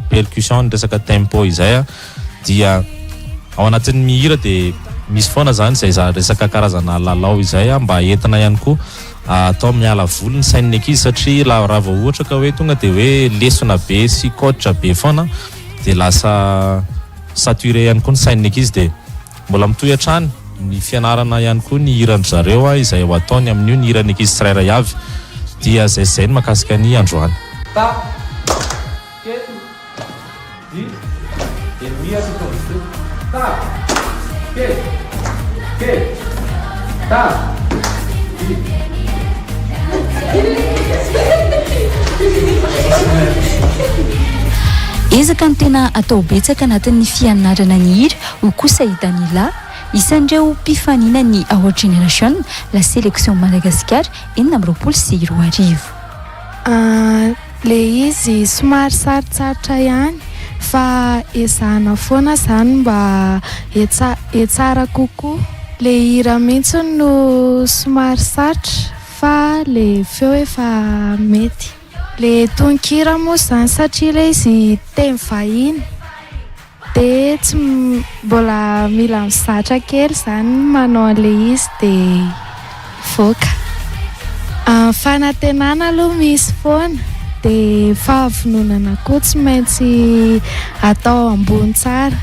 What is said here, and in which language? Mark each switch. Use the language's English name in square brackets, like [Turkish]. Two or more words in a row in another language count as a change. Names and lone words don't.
[Malagasy] percussion resaka tempo izay dia ao anatin'ny mihira dia misy foana zany izay resaka karazana lalao izay mba entina ihany koa atao miala voly ny sain'ny ankizy satria raha vao ohatra ka hoe tonga dia hoe lesona be sy coach be foana dia lasa saturé ihany koa ny sain'ny ankizy dia mbola mitohy hatrany ny fianarana ihany koa ny hirany zareo izay ho ataony amin'io ny hirany ankizy tsirairay avy dia zay ny mahakasika ny androany. ta ke di mia si tondo ta ke ta di ezaka ny tena atao betsaka anatin'ny fianarana ny hira ho kosa hitanila isandreo mpifanina ny our generation [French] la sélection [Malagasy] Madagascar 2024 le izy somary sarotsarotra ihany fa ezahana foana zany mba etsara kokoa le hira mihitsy no somary sarotra fa le feo efa mety le tonkira moa zany satria le izy teny vahiny de tsy mbola mila mizatra kely zany manao an'le izy de voaka fanantenana aloha misy foana de fahavononana koa tsy maintsy atao ambony tsara